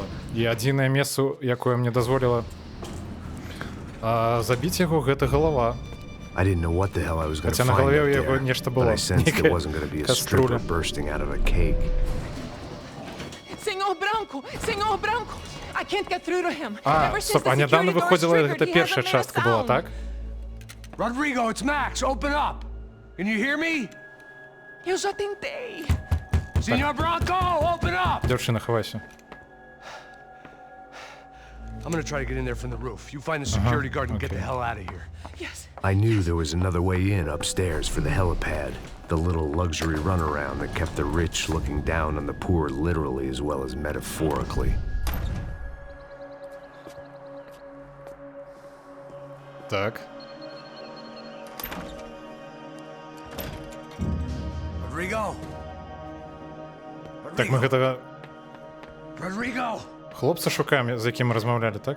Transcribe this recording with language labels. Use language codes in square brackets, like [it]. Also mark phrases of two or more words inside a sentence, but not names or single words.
[be] І адзінае месца, якое мне дазволіла забіць яго, гэта галава. Хаця на галаве ў яго нешта было. Нейкая каструля. Стоп, а нядаўна выходзіла, гэта першая частка была, так? [en] Rodrigo, it's Max. Open up. Can you hear me? [pt] Eu já tentei. [es] Senor Branco, [en] open up. [be] Дзяўчына, хавайся. [en] I'm gonna try to get in there from the roof. You find the security guard and get the hell out of here. Yes. I knew there was another way in upstairs for the helipad. The little luxury runaround that kept the rich looking down on the poor literally as well as metaphorically. [be] Так. Rodrigo. Так, мы гэтага Rodrigo. хлопца шукаем, з якім мы размаўлялі, так?